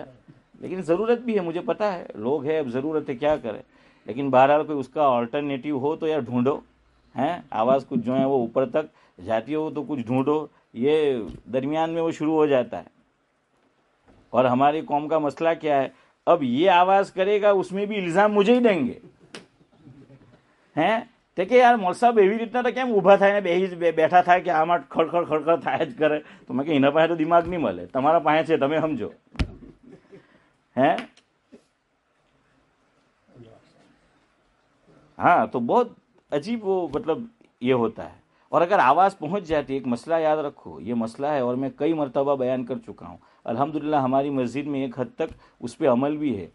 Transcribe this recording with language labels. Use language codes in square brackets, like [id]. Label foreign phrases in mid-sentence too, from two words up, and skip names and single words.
[ur] لیکن ضرورت بھی ہے، مجھے پتا ہے لوگ ہے، اب ضرورت ہے کیا کرے، لیکن بہرحال کوئی اس کا آلٹرنیٹیو ہو تو یار ڈھونڈو، آواز کچھ جو ہے وہ اوپر تک جاتی ہو تو کچھ ڈھونڈو۔ یہ درمیان میں وہ شروع ہو جاتا ہے۔ اور ہماری قوم کا مسئلہ کیا ہے، اب یہ آواز کرے گا اس میں بھی الزام مجھے ہی دیں گے، دیکھیں یار مول صاحب [gu] એવી રીતના તો કેમ ઊભા થઈને બેઠા થાય કે આમાં ખડખડ ખડખડ થાય જ કરે, તો મેં કે એના પાસે તો દિમાગ નહીં મળે, તમારા પાસે છે તમે સમજો। [ur] ہاں تو بہت عجیب وہ مطلب یہ ہوتا ہے۔ اور اگر آواز پہنچ جاتی ہے، ایک مسئلہ یاد رکھو، یہ مسئلہ ہے اور میں کئی مرتبہ بیان کر چکا ہوں، الحمدللہ ہماری مسجد میں ایک حد تک اس پہ عمل بھی ہے۔